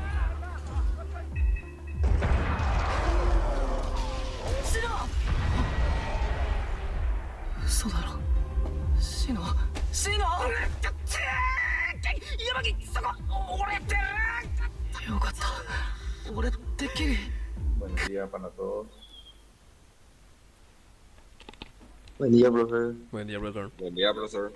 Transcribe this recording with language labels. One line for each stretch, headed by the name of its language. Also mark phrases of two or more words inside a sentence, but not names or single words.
Japanese: シノ。嘘だろ。シノ。山木、そこ俺ってよかった。俺てっきり。
Spanish: Buen día para todos. Buen día, profe. Buen día, brother. Buen día, profesor.